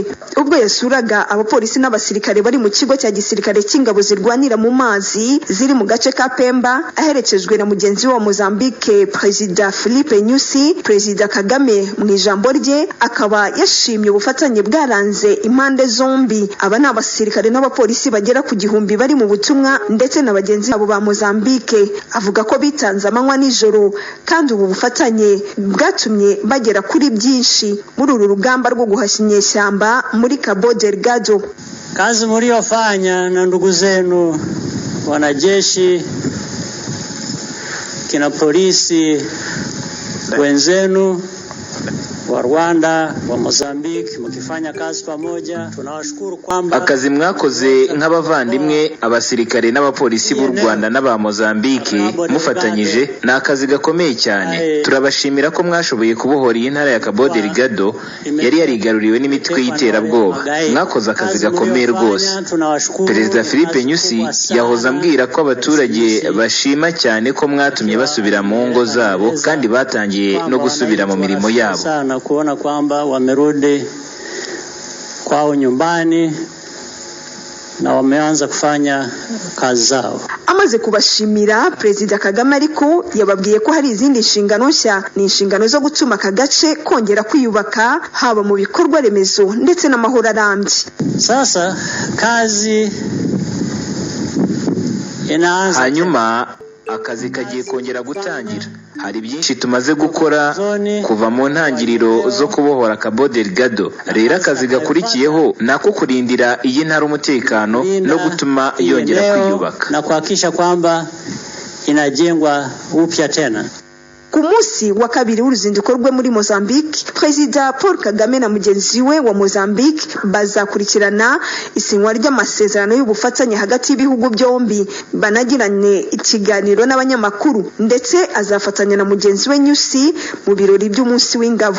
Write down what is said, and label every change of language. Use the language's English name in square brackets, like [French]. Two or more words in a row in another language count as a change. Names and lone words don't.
[Kinyarwanda] Ubwo yasuraga abapolisi n'abasirikare bari mu kigo cya gisirikare cy'ingabo zirwanira mu mazi ziri mu gace ka Pemba, aherekejwe na mugenzi wa Mozambique Perezida Filipe Nyusi, Perezida Kagame mu ijambo rye akaba yashimye ubufatanye bwaranze impande zombi. Aba ni abasirikare n'abapolisi bagera ku 1000 bari mu butumwa, ndetse n'abagenzi babo ba Mozambique. Avuga ko bitanze amanywa nijoro, kandi ubu bufatanye bwatumye bagera kuri byinshi muri uru rugamba rwo guhashya inyeshyamba muri Cabo Delgado. [Swahili] Kazi mliofanya na ndugu zenu wanajeshi, kina polisi wenzenu wa Rwanda, wa Mozambique, mukifanya kazi pamoja, tunawashukuru kwamba [Kinyarwanda] akazi mwakoze nk'abavandimwe abasirikare n'abapolisi b'u Rwanda n'aba Mozambique mufatanyije na akazi gakomeye cyane. Turabashimira ko mwashoboye kubohora iyi ntara ya Cabo Delgado yari yarigaruriwe n'imitwe y'iterabwoba. Mwakoze akazi gakomeye rwose. Perezida Filipe Nyusi yahoza ambwira ko abaturage bashima cyane ko mwatumye basubira mu ngo zabo, kandi batangiye no gusubira mu mirimo yabo. [Swahili] Kuona kwamba wamerudi kwao nyumbani na wameanza kufanya kazi zao. [Kinyarwanda] Amaze kubashimira, Perezida Kagame ariko yababwiye ko hari izindi nshingano nshya, ni inshingano zo gutuma aka gace kongera kwiyubaka, haba mu bikorwa remezo ndetse n'amahoro arambye. [Swahili] Sasa kazi inaanza, [Kinyarwanda] hanyuma akazi kagiye kongera gutangira. Hari byinshi tumaze gukora kuva mu ntangiriro zo kubohora Cabo Delgado. Rero akazi gakurikiyeho nako kurindira iyi ntara umutekano no gutuma yongera kwiyubaka [Swahili] na kuhakikisha kwamba inajengwa upya tena. [Kinyarwanda] Ku munsi wa kabiri w'uruzinduko rwe muri Mozambique, Perezida Paul Kagame na mugenzi we wa Mozambique bazakurikirana isinywa ry'amasezerano y'ubufatanye hagati y'ibihugu byombi, banagirane ikiganiro n'abanyamakuru, ndetse azafatanya na mugenzi we Nyusi mu birori by'umunsi w'ingabo.